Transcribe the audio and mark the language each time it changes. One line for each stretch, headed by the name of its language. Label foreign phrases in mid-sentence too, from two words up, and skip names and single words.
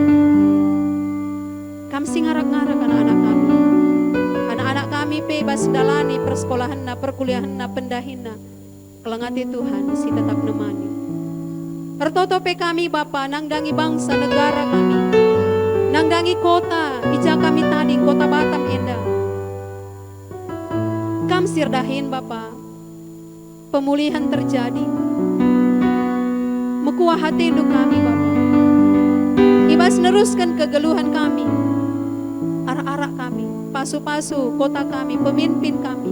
Batak Karo: Kami ngarak-ngarak anak-anak kami. Anak-anak kami pe bas dalani persekolahan na, perkuliahan na, pendahin na. Kelengati Tuhan si tetap nemani. Ertoto pe kami Bapa, nangdangi bangsa negara kami, nangdangi kota, ija kami tadi kota Batam enda. Kam sirdahin Bapa, pemulihan terjadi. Mekuah hati induk kami Bapa. Ibas neruskan kegeluhan kami, arak-arak kami, pasu-pasu kota kami, pemimpin kami.